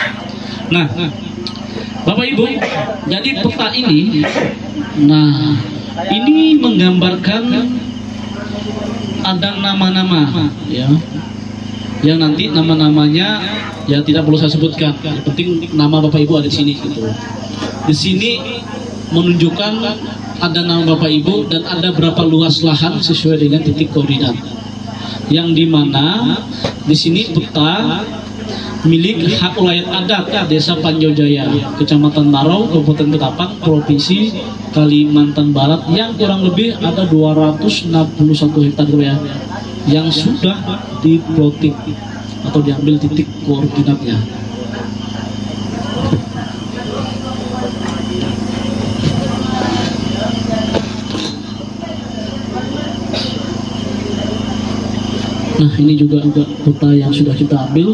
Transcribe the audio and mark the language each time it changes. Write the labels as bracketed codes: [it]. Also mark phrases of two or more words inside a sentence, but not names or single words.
[id] Nah, Bapak Ibu, jadi peta ini, nah ini menggambarkan ada nama-nama, ya, yang nanti nama-namanya ya tidak perlu saya sebutkan. Yang penting nama Bapak Ibu ada di sini. Gitu. Di sini menunjukkan ada nama Bapak Ibu dan ada berapa luas lahan sesuai dengan titik koordinat. Yang dimana di sini peta milik hak ulayat adat Desa Pelanjau Jaya, Kecamatan Marau, Kabupaten Ketapang, Provinsi Kalimantan Barat, yang kurang lebih ada 261 hektar ya, yang sudah diploting atau diambil titik koordinatnya. Nah, ini juga peta yang sudah kita ambil.